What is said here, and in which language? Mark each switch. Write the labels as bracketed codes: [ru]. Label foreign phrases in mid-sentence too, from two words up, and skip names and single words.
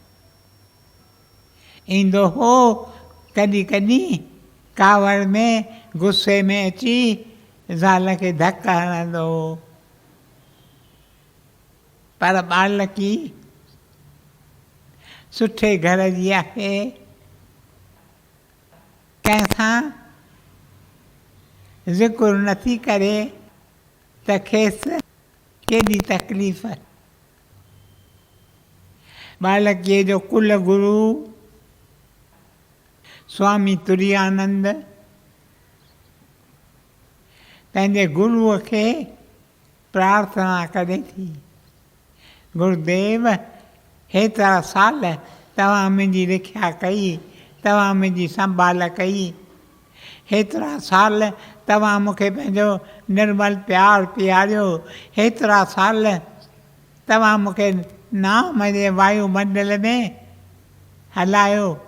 [sd] ईंदो हो कॾहिं कॾहिं कावड़ में गुस्से में अची ज़ाल खे धक हणंदो हो, पर बालकी सुठे घर जी आहे, कंहिंसां ज़िक्र नथी करे त खेसि केॾी तकलीफ़। बालकीअ जो कुल गुरु स्वामी तुरियानंद पंहिंजे गुरुअ खे प्रार्थना करे थी, गुरुदेव हेतिरा साल तव्हां मुंहिंजी रिख्या कई, तव्हां मुंहिंजी संभाल कई, हेतिरा साल तव्हां मूंखे पंहिंजो निर्मल प्यारु पीआरियो, हेतिरा साल तव्हां मूंखे नाम जे वायुमंडल में हलायो।